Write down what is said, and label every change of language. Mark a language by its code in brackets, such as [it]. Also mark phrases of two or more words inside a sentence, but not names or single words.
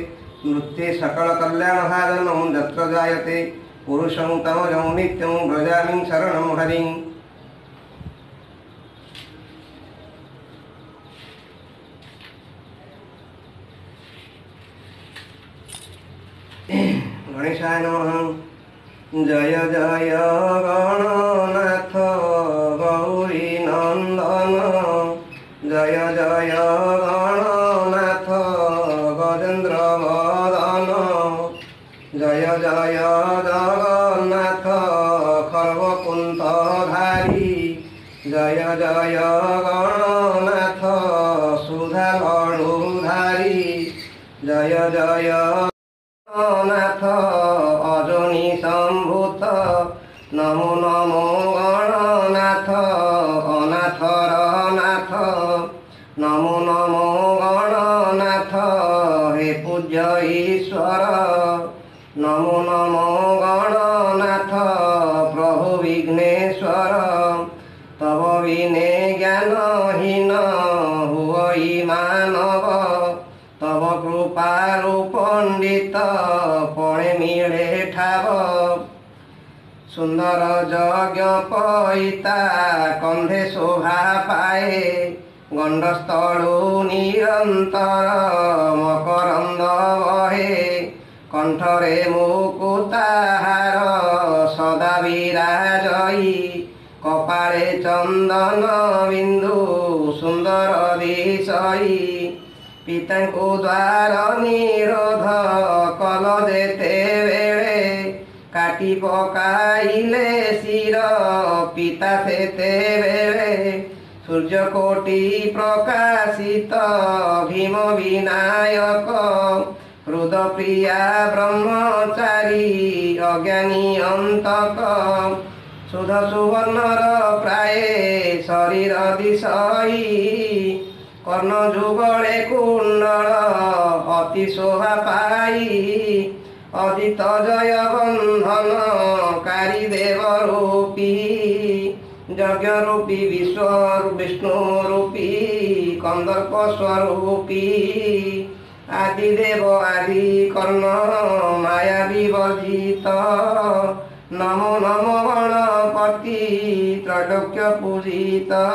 [sa] नृत्ये सकल कल्याण साधनं यत्र जायते पुरुषं तमजं नित्यं व्रजामि शरणं हरिं। गणेशाय नमः। [or] ଜୟ ଜୟ ଗଣନାଥ ଗୌରୀ ନନ୍ଦନ, ଜୟ ଜୟ ଗଣନାଥ ଗଜେନ୍ଦ୍ର ବଦନ, ଜୟ ଜୟ ଜଗନ୍ନାଥ ଖର୍ବକୁନ୍ତଧାରୀ, ଜୟ ଜୟ ଗଣନାଥ ସୁଧା ଲଡୁଧାରୀ, ଜୟ ଜୟ ନାଥ ଅଜନୀ ସମ୍ଭୂତ, ନମୋ ନମୋ ଗଣନାଥ ଅନାଥର ନାଥ, ନମୋ ନମୋ ଗଣନାଥ ହେ ପୂଜ୍ୟ ଈଶ୍ୱର, ନମୋ ନମୋ ଗଣନାଥ ପ୍ରଭୁ ବିଘ୍ନେଶ୍ୱର। ତବ ବିନେ ଜ୍ଞାନହୀନ ହୁଇ ମାନବ, ତବ କୃପାରୁ ପଣ୍ଡିତ ପଣେ ମିଳେ ଠାବ। ସୁନ୍ଦର ଯଜ୍ଞ ପଇତା କନ୍ଧେ ଶୋଭା ପାଏ, ଗଣ୍ଡସ୍ଥଳୁ ନିରନ୍ତର ମକରନ୍ଦ ବହେ। କଣ୍ଠରେ ମୁକୁତାହାର ସଦା ବିରାଜଇ, କପାଳେ ଚନ୍ଦନ ବିନ୍ଦୁ ସୁନ୍ଦର ଦିଶଇ। ପିତା କୁ ଦ୍ୱାର ନିରୋଧ କଲ ଯେତେ ବେଳେ, କାଟି ପକାଇଲେ ଶିର ପିତା ସେତେ ବେଳେ। ସୂର୍ଯ୍ୟକୋଟି ପ୍ରକାଶିତ ଭୀମ ବିନାୟକ, ହୃଦପ୍ରିୟା ବ୍ରହ୍ମଚାରୀ ଅଜ୍ଞାନୀ ଅନ୍ତକ। ସୁଧ ସୁବର୍ଣ୍ଣର ପ୍ରାୟେ ଶରୀର ଦିଶଇ, କର୍ଣ୍ଣ ଯୁଗଳେ କୁଣ୍ଡଳ ଅତି ଶୋଭା ପାଇ। ଅଦିତ ଜୟ ବନ୍ଧନ କାରୀ ଦେବ ରୂପୀ, ଯଜ୍ଞ ରୂପୀ ବିଷ୍ଣୁ ରୂପୀ କନ୍ଦର୍ପ ସ୍ୱରୂପୀ। ଆଦି ଦେବ ଆଦି କର୍ଣ୍ଣ ମାୟା ବିବର୍ଜିତ, ନମୋ ନମୋ ଗଣପତି ତ୍ରୈଲୋକ୍ୟ ପୂଜିତ।